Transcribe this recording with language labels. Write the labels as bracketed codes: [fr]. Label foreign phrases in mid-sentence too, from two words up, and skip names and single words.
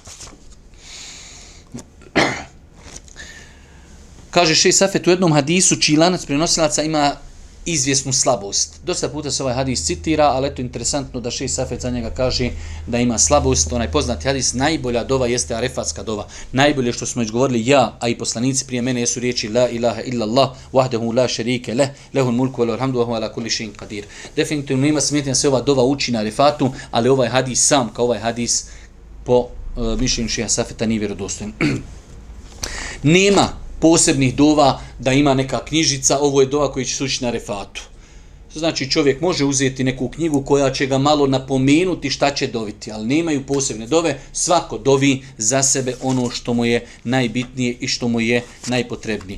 [bs] Kaže Šejh Safet u jednom hadisu čiji lanac prenosilaca ima izvjesnu slabost. Dosta puta se ovaj hadis citira, ali eto interesantno da Šejh Safet za njega kaže da ima slabost. Onaj poznati hadis, najbolja dova jeste arefatska dova. Najbolje što smo već govorili ja, a i poslanici prije mene jesu riječi [ar] لا إله إلا الله وحده لا شريك له له الملك وله الحمد وهو على كل شيء قدير. [bs] Definitivno nema smetnje da se ova dova uči na arefatu, ali ovaj hadis sam kao ovaj hadis po mišljenju Šejha Safeta nije vjerodostojan. Nema posebnih dova da ima neka knjižica, ovo je dova koji će se učiti na Arefatu. Znači čovjek može uzeti neku knjigu koja će ga malo napomenuti šta će doviti, ali nemaju posebne dove, svako dovi za sebe ono što mu je najbitnije i što mu je najpotrebnije.